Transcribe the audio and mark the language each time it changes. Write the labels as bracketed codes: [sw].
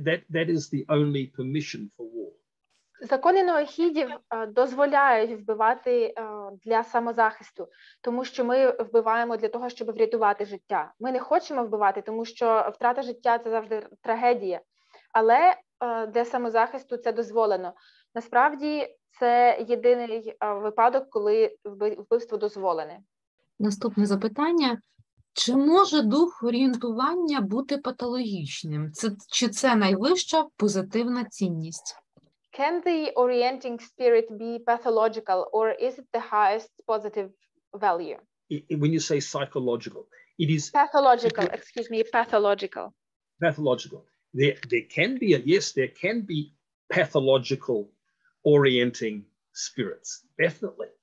[en] That is the only permission for war. [uk] Закони Ноахідів дозволяють вбивати для самозахисту, тому що ми вбиваємо для того, щоб врятувати життя. Ми не хочемо вбивати, тому що втрата життя – це завжди трагедія. Але для самозахисту це дозволено. Насправді, це єдиний випадок, коли вбивство дозволене. Наступне запитання. Чи може дух орієнтування бути патологічним? Чи це найвища позитивна цінність? [en] Can the orienting spirit be pathological, or is it the highest positive value? When you say psychological, it is pathological. Excuse me, pathological. Pathological. There can be there can be pathological orienting spirits. Definitely.